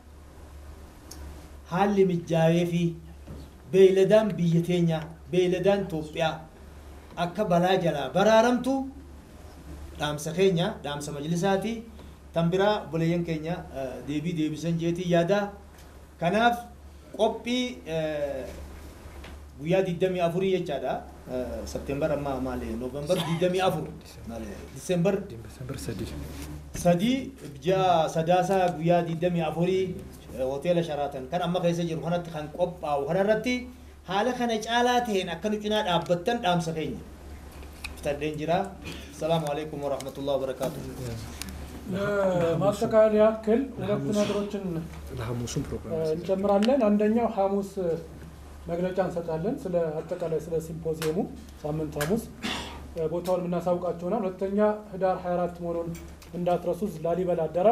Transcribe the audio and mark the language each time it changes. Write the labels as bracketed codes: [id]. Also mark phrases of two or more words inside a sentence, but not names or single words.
[om] haalli mijaawee fi beeladaan biyya teenya beeladaan Itoophiyaa akka balaa jalaa baraaramtu dhaamsa keenya dhaamsa majlisaati tambiraa boleeyyan keenya deebisan jeetii yaada kanaaf qophii guyyaa 24 jechaadha September amma maali November 24 maali December 3 sadaasa guyyaa 24 hoteela Sharaatan kan amma keessa jiru kanatti kan qophaa'u kanarratti haala kana caalaa ta'een akka nu cinaa dhaabbattan dhaamsa keenya fitadheen jira [ar] سلام عليكم ورحمة الله وبركاته [am] ማስተካከል ያክል ሁለት ነገሮችን ለሐሙሱን ፕሮግራም እንጨምራለን አንደኛው ሐሙስ መግለጫ እንሰጣለን ስለ አጠቃላይ ስለ ሲምፖዚየሙ ሳምንት ሐሙስ ቦታውን እናሳውቃችሁና ሁለተኛ ህዳር 24 መሆኑን እንዳትረሱ ላሊበላ አዳራሽ